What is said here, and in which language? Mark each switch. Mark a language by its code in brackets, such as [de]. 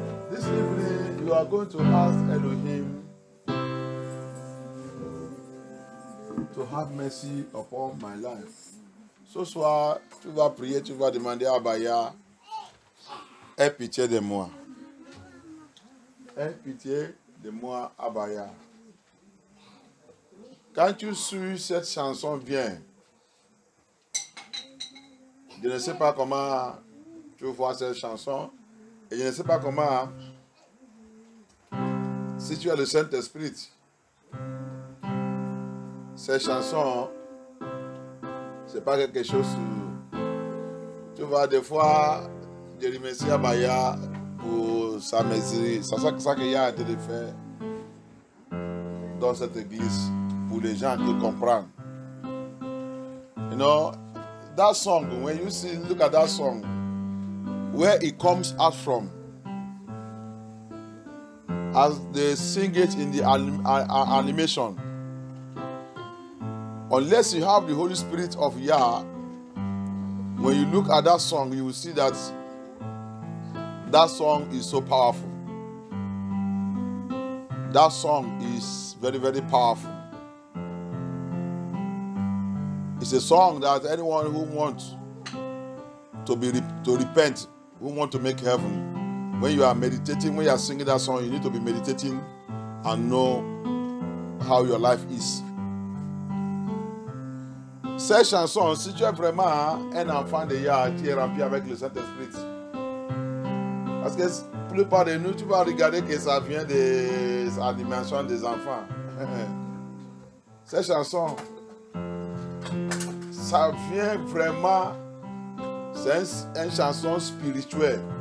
[en] This evening, you are going to ask Elohim to have mercy upon my life. [fr] Ce soir, tu vas prier, tu vas demander à Abaya, aie pitié de moi. Aie pitié de moi, Abaya. Quand tu suis cette chanson bien, je ne sais pas comment tu vois cette chanson, et je ne sais pas comment, si tu as le Saint-Esprit, cette chanson, c'est pas quelque chose, tu vois, des fois, je remercie Abaya pour sa mesure, c'est ça qu'il y a été de faire dans cette église, pour les gens qui comprennent. [en] You know, that song, when you see, look at that song, where it comes out from, as they sing it in the animation, unless you have the Holy Spirit of Yah, when you look at that song, you will see that that song is so powerful. That song is very, very powerful. It's a song that anyone who wants to repent, who want to make heaven, when you are meditating, when you are singing that song, you need to be meditating and know how your life is. [fr] Cette chanson, si tu es vraiment un enfant de Yah qui est rempli avec le Saint-Esprit, parce que la plupart de nous, tu vas regarder que ça vient des animations des enfants. Cette chanson, ça vient vraiment, c'est une chanson spirituelle.